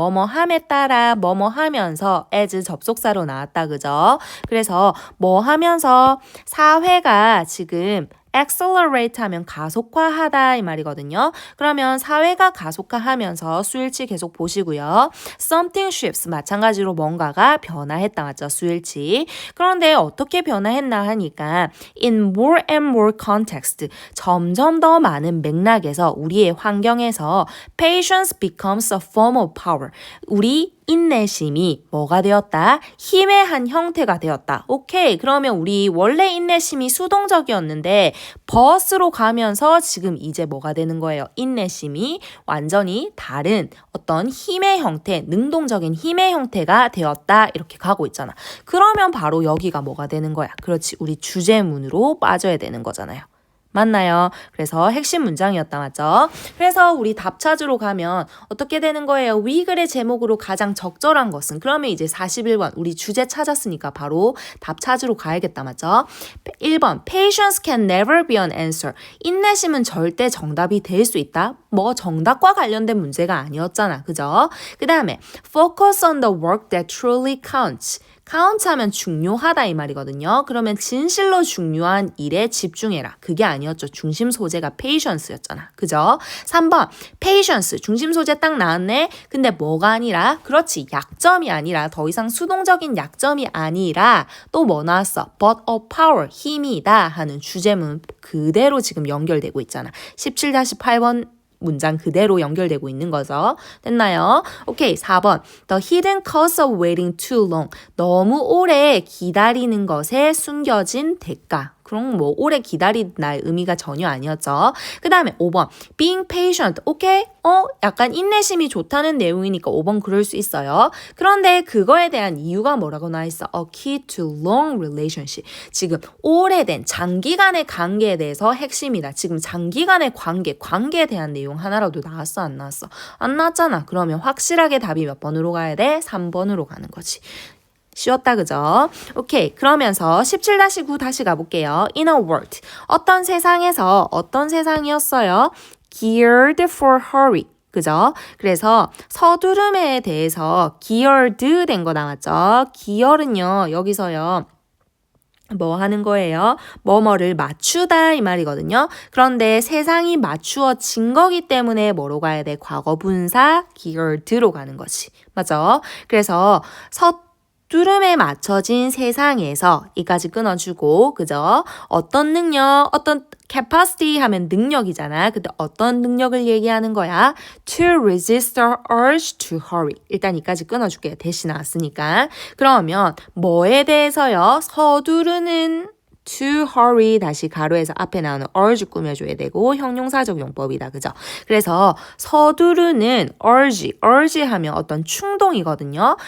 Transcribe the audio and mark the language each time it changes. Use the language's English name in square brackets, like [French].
[Korean] 뭐뭐 함에 따라 뭐뭐 하면서 as 접속사로 나왔다. 그죠? 그래서 뭐 하면서 사회가 지금 accelerate 하면 가속화하다 이 말이거든요. 그러면 사회가 가속화하면서 수일치 계속 보시고요. something shifts 마찬가지로 뭔가가 변화했다 맞죠? 수일치. 그런데 어떻게 변화했나 하니까 in more and more context 점점 더 많은 맥락에서 우리의 환경에서 patience becomes a form of power. 우리 인내심이 뭐가 되었다? 힘의 한 형태가 되었다. 오케이. 그러면 우리 원래 인내심이 수동적이었는데 but으로 가면서 지금 이제 뭐가 되는 거예요? 인내심이 완전히 다른 어떤 힘의 형태, 능동적인 힘의 형태가 되었다. 이렇게 가고 있잖아. 그러면 바로 여기가 뭐가 되는 거야? 그렇지. 우리 주제문으로 빠져야 되는 거잖아요. 맞나요? 그래서 핵심 문장이었다 맞죠? 그래서 우리 답 찾으러 가면 어떻게 되는 거예요? 위 글의 제목으로 가장 적절한 것은 그러면 이제 41번 우리 주제 찾았으니까 바로 답 찾으러 가야겠다 맞죠? 1번 Patience can never be an answer 인내심은 절대 정답이 될 수 있다? 뭐 정답과 관련된 문제가 아니었잖아 그죠? 그 다음에 Focus on the work that truly counts count 하면 중요하다 이 말이거든요. 그러면 진실로 중요한 일에 집중해라. 그게 아니었죠. 중심 소재가 patience였잖아. 그죠? 3번 patience 중심 소재 딱 나왔네. 근데 뭐가 아니라? 그렇지. 약점이 아니라 더 이상 수동적인 약점이 아니라 또 뭐 나왔어? but of power 힘이다 하는 주제문 그대로 지금 연결되고 있잖아. 17-8번 문장 그대로 연결되고 있는 거죠. 됐나요? 오케이, 4번. [English] The hidden cost of waiting too long. [Korean] 너무 오래 기다리는 것에 숨겨진 대가. 그럼 뭐 오래 기다린다의 의미가 전혀 아니었죠. 그 다음에 5번. Being patient. 오케이? 약간 인내심이 좋다는 내용이니까 5번 그럴 수 있어요. 그런데 그거에 대한 이유가 뭐라고 나와 있어? [English] A key to long relationship. [Korean] 지금 오래된 장기간의 관계에 대해서 핵심이다. 지금 장기간의 관계에 대한 내용 하나라도 나왔어? 안 나왔어? 안 나왔잖아. 그러면 확실하게 답이 몇 번으로 가야 돼? 3번으로 가는 거지. 쉬웠다 그죠? 오케이 그러면서 17-9 다시 가볼게요. In a world 어떤 세상에서 어떤 세상이었어요? [English] Geared for hurry 그죠? [Korean] 그래서 서두름에 대해서 geared 된 거 나왔죠? gear은요 여기서요 뭐 하는 거예요? 뭐뭐를 맞추다 이 말이거든요. 그런데 세상이 맞추어진 거기 때문에 뭐로 가야 돼? 과거 분사 geared로 가는 거지. 맞죠? 그래서 뚜름에 맞춰진 세상에서 이까지 끊어주고 그죠? 어떤 능력, 어떤 capacity 하면 능력이잖아. 근데 어떤 능력을 얘기하는 거야? [English] To resist the urge to hurry. [Korean] 일단 이까지 끊어줄게요. 대신 나왔으니까. 그러면 뭐에 대해서요? 서두르는 to hurry 다시 가로에서 앞에 나오는 urge 꾸며줘야 되고 형용사적 용법이다. 그죠? 그래서 서두르는 urge 하면 어떤 충동이거든요.